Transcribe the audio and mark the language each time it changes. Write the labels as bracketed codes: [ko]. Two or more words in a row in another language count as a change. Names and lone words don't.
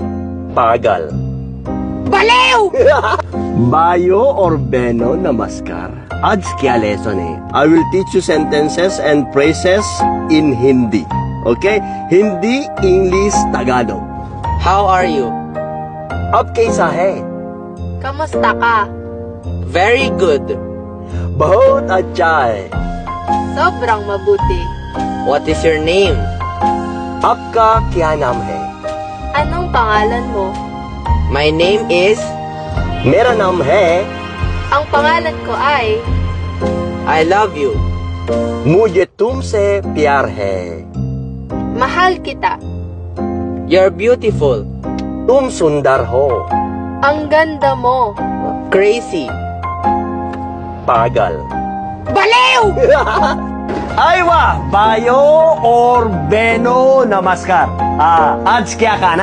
[hi] Pagal. [tl] Baliw! [en] Bayo or Beno Namaskar. [hi] आज क्या lesson है? [en] I will teach you sentences and phrases in Hindi. Okay? Hindi, English, Tagalog. How are you? [hi] अब कैसा है? [tl] Kamusta ka? [en] Very good. [hi] बहुत अच्छा है. [tl] Sobrang mabuti. [en] What is your name? [hi] आपका क्या नाम है? [tl] Anong pangalan mo? [en] My name is... [hi] मेरा नाम है. [tl] Ang pangalan ko ay... [en] I love you. [hi] मुझे तुमसे प्यार है. [tl] Mahal kita. [en] You're beautiful. [hi] तुम सुंदर हो. [tl] Ang ganda mo. [en] Crazy. [hi] पागल. [tl] Baliw! [hi] आई वाह, बायो और बेनो नमस्कार. आज क्या खाना